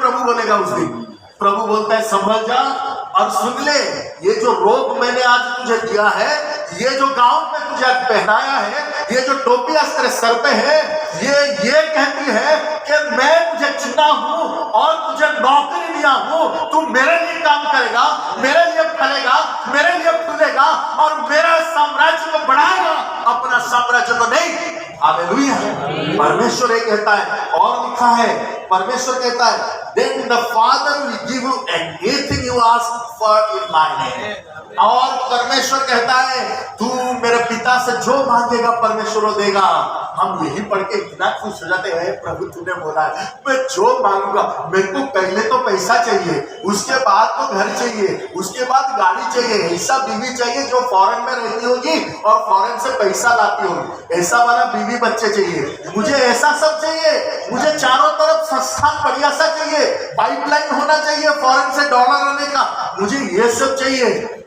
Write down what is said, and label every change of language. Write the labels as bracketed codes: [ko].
[hi] प्रभु बोलेगा उस दिन। प्रभु बोलता है संभल जा और सुन ले, ये जो रोब मैंने आज तुझे दिया है, ये जो गाउन में तुझे आज पहनाया है, ये जो टोपी आज तेरे सर पे है, ये कहती है कि मैं तुझे चुना हूं और तुझे नौकरी दिया हूं, तू मेरे लिए काम करेगा, मेरे लिए फलेगा, मेरे लिए फूलेगा और मेरा साम्राज्य को बढ़ाएगा, अपना साम्राज्य को नहीं। हालेलुया। परमेश्वर ये कहता है और लिखा है, परमेश्वर कहता है [en] then the Father will give you anything you ask for in my name। [hi] और परमेश्वर कहता है तू मेरे पिता से जो मांगेगा परमेश्वर को देगा। हम यही पढ़ के इतना खुश हो जाते हैं, प्रभु तूने बोला है मैं जो मांगूंगा, मेरे को पहले तो पैसा चाहिए, उसके बाद तो घर चाहिए, उसके बाद गाड़ी चाहिए, ऐसा बीवी चाहिए जो फॉरेन में रहती होगी और फॉरेन से पैसा लाती होगी, ऐसा वाला बीवी बच्चे चाहिए, मुझे ऐसा सब चाहिए, मुझे चारों तरफ संस्थान बढ़िया सा चाहिए, पाइपलाइन होना चाहिए फॉरेन से डॉलर आने का, मुझे ये सब चाहिए।